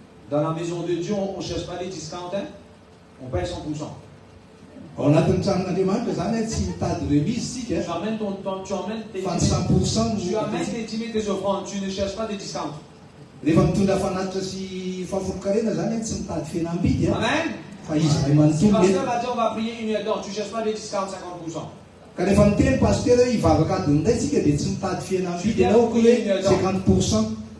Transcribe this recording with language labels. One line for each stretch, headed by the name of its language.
French: Dans la maison de Dieu, on ne cherche pas les discounts, hein? On paye 100%.
Malagasy: Ao anatin'ny tranon'Andriamanitra zany tsy mitady remise
French: Tu
Malagasy: isika
French: amènes tu emmènes tes
Malagasy: fa ny 100%
French: tu amènes tes dîmes et tes offrandes, tu ne cherches pas des discounts.
Malagasy: rehefa mitondra fanatitra sy fahafolo-karena zany tsy mitady fihenam-bidy a Amen. fa izy ray
French: Si le pasteur a dit on va prier 1 heure, donc tu ne cherches pas des discounts 50%.
Malagasy: ka rehefa miteny pasteur hoe hivavaka adiny indray tsika dia tsy mitady fihenam-bidy ianao ko hoe 50%.